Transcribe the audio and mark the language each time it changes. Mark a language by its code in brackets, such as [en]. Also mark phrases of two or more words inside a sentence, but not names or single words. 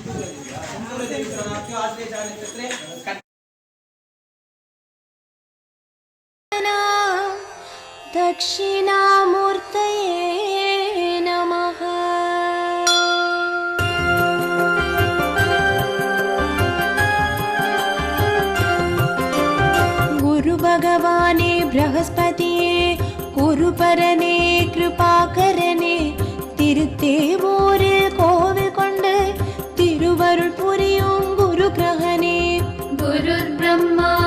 [sa] दक्षिणामूर्तये नमः। [ta] குரு பகவானே பிருகஸ்பதியே குருபரனே கிருபாகரனே திருத்தேவூரில் கோவில் கொண்டு திருவருள் புரியும் குரு கிரகனே. [sa] गुरुर् ब्रह्मा